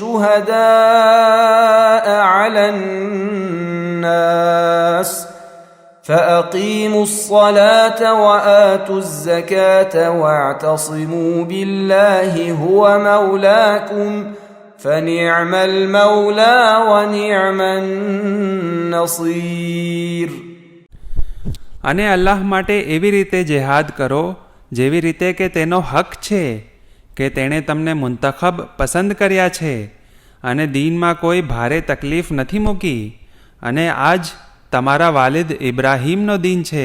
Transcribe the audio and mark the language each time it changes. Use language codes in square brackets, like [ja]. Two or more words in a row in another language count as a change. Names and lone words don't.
[ar] شهداء على الناس فأقيموا الصلاة وآتوا الزكاة واعتصموا بالله هو مولاكم فنعم المولى ونعم النصير. [gu] અને અલ્લાહ માટે એવી રીતે જેહાદ કરો જેવી રીતે કે તેનો હક છે કે તેણે તમને મુંતખબ પસંદ કર્યા છે અને દીનમાં કોઈ ભારે તકલીફ નથી મૂકી, અને આજ તમારા વાલિદ ઇબ્રાહીમનો દીન છે.